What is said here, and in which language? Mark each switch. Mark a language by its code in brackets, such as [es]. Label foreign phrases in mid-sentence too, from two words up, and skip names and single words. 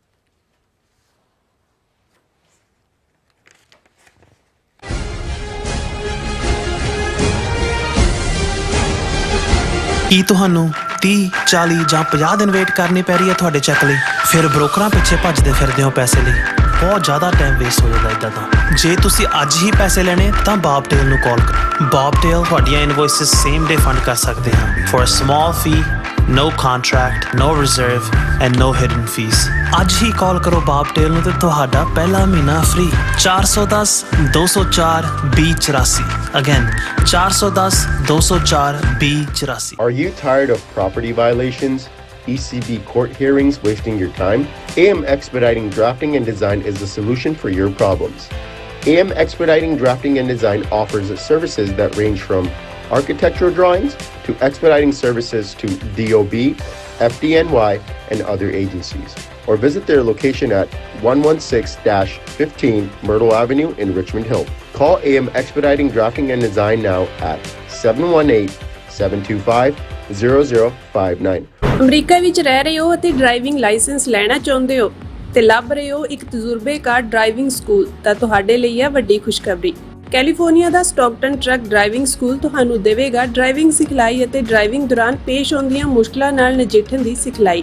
[pa] ਕੀ ਤੁਹਾਨੂੰ 30, 40 ਜਾਂ 50 ਦਿਨ ਵੇਟ ਕਰਨੀ ਪੈ ਰਹੀ ਹੈ ਤੁਹਾਡੇ ਚੈੱਕ ਲਈ? ਫਿਰ ਬ੍ਰੋਕਰਾਂ ਪਿੱਛੇ ਭੱਜਦੇ ਫਿਰਦੇ ਹੋ ਪੈਸੇ ਲਈ, ਬਹੁਤ ਜ਼ਿਆਦਾ [en] time waste [pa] ਹੋ ਜਾਂਦਾ ਇੱਦਾਂ ਤਾਂ। ਜੇ ਤੁਸੀਂ ਅੱਜ ਹੀ ਪੈਸੇ ਲੈਣੇ ਤਾਂ ਬਾਬ ਟੇਲ ਨੂੰ ਕਾਲ ਕਰੋ। [en] ਬਾਬ ਟੇਲ ਤੁਹਾਡੀਆਂ invoices same day fund [pa] ਕਰ ਸਕਦੇ ਹਨ [en] for a small fee, no contract, no reserve and no hidden fees। [pa] ਅੱਜ ਹੀ ਕਾਲ ਕਰੋ ਬਾਬ ਟੇਲ ਨੂੰ ਤੇ ਤੁਹਾਡਾ ਪਹਿਲਾ ਮਹੀਨਾ ਫ੍ਰੀ। 410 204 2084। [en] Again, 410 204 2084। Are you tired of property violations, ECB court hearings wasting your time? AM Expediting Drafting and Design is the solution for your problems. AM Expediting Drafting and Design offers services that range from architectural drawings to expediting services to DOB, FDNY, and other agencies. Or visit their location at 116-15 Myrtle Avenue in Richmond Hill. Call AM Expediting Drafting and Design now at 718-725-0059. [pa] ਅਮਰੀਕਾ ਵਿੱਚ ਰਹਿ ਰਹੇ ਹੋ ਅਤੇ [en] driving license [pa] ਲੈਣਾ ਚਾਹੁੰਦੇ ਹੋ ਤੇ ਲੱਭ ਰਹੇ ਹੋ ਇੱਕ ਤਜਰਬੇਕਾਰ [en] driving school, [pa] ਤਾਂ ਤੁਹਾਡੇ ਲਈ ਹੈ ਵੱਡੀ ਖੁਸ਼ਖਬਰੀ। ਕੈਲੀਫੋਰਨੀਆ ਦਾ ਸਟਾਕਟਨ ਟਰੱਕ ਡਰਾਈਵਿੰਗ ਸਕੂਲ ਤੁਹਾਨੂੰ ਦੇਵੇਗਾ ਡਰਾਈਵਿੰਗ ਸਿਖਲਾਈ ਅਤੇ ਡਰਾਈਵਿੰਗ ਦੌਰਾਨ ਪੇਸ਼ ਆਉਂਦੀਆਂ ਮੁਸ਼ਕਲਾਂ ਨਾਲ ਨਜਿੱਠਣ ਦੀ ਸਿਖਲਾਈ।